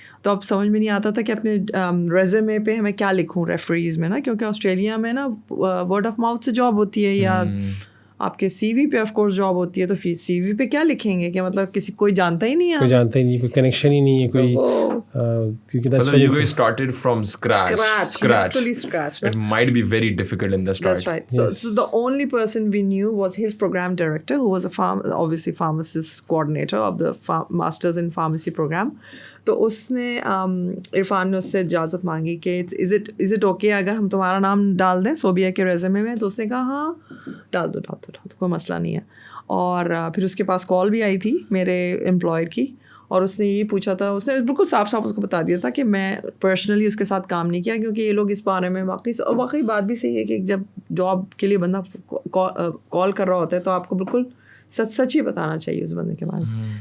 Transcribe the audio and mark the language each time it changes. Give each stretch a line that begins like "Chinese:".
Urdu: تو اب سمجھ میں نہیں آتا تھا کہ اپنے ریزیومے پہ میں کیا لکھوں ریفریز میں نا, کیونکہ آسٹریلیا میں نا ورڈ آف ماؤتھ سے جاب ہوتی ہے, یا آپ کے سی وی پہ آف کورس جاب ہوتی ہے. تو پھر سی وی پہ کیا لکھیں گے کہ مطلب کوئی جانتا ہی نہیں ہے, کوئی کنیکشن ہی نہیں ہے کوئی, کیونکہ
English: that's you guys started from scratch. Literally scratch. It might be very difficult in the start. That's right. So the only person we knew was his program director, who was obviously pharmacist coordinator of the masters in pharmacy program.
Urdu: تو اس نے عرفان نے اس سے اجازت مانگی کہ
English: is it okay
Urdu: اگر ہم تمہارا نام ڈال دیں صوبیہ کے ریزیومے میں. تو اس نے کہا ہاں ڈال دو کوئی مسئلہ نہیں ہے. اور پھر اس کے پاس کال بھی آئی تھی میرے امپلائر کی, اور اس نے یہ پوچھا تھا, اس نے بالکل صاف صاف اس کو بتا دیا تھا کہ میں پرسنلی اس کے ساتھ کام نہیں کیا, کیونکہ یہ لوگ اس بارے میں واقعی بات بھی صحیح ہے کہ جب جاب کے لیے بندہ کال کر رہا ہوتا ہے تو آپ کو بالکل سچ ہی بتانا چاہیے اس بندے کے بارے میں.